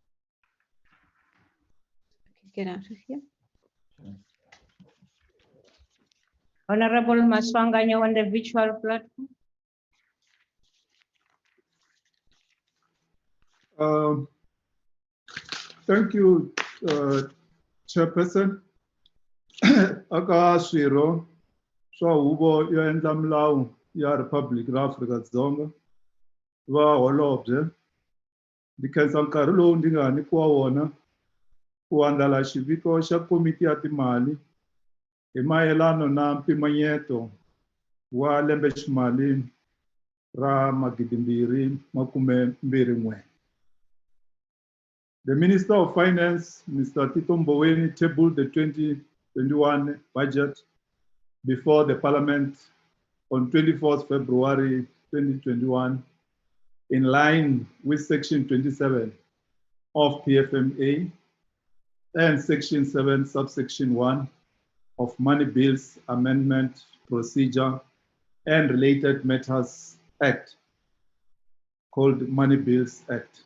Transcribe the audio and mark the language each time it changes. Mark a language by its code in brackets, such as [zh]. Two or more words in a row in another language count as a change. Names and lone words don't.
[en] Get out of here. Honorable Maswanganye on the virtual platform. Thank you, Chairperson. [ts] Aka swiro swa huvo yo endla milawu ya Republic ra Afrika-Dzonga va holobye ndzi khensa nkarhi lowu ndzi nga nyikiwa wona ku andlala xiviko xa komiti ya timali hi mayelano na mpimanyeto wa lembe ximali ra 2021. [en] The Minister of Finance, Mr. Tito Mboweni, tabled the 2021 budget before the Parliament on 24th February 2021 in line with Section 27 of PFMA and Section 7, Subsection 1 of Money Bills Amendment Procedure and Related Matters Act, called Money Bills Act.